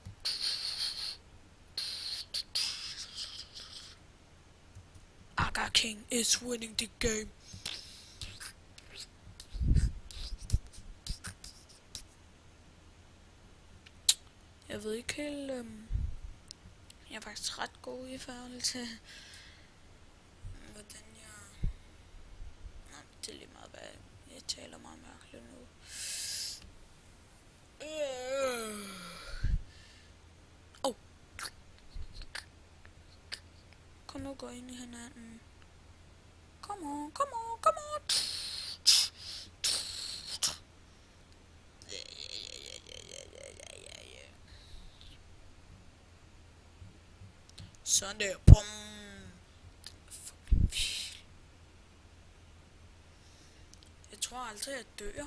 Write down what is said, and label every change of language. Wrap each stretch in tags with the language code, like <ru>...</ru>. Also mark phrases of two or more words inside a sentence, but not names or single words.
<en>Aga King is winning the game.</en> <da>Jeg ved ikke helt, jeg er faktisk ret god i forhold til, hvordan jeg... Nå, det er lige meget, hvad jeg taler meget mærkeligt nu. Kom nu, gå ind i hinanden.</da> <en>Come on.</en> <da>Sådan der. Bum. Jeg tror aldrig, jeg dør.</da>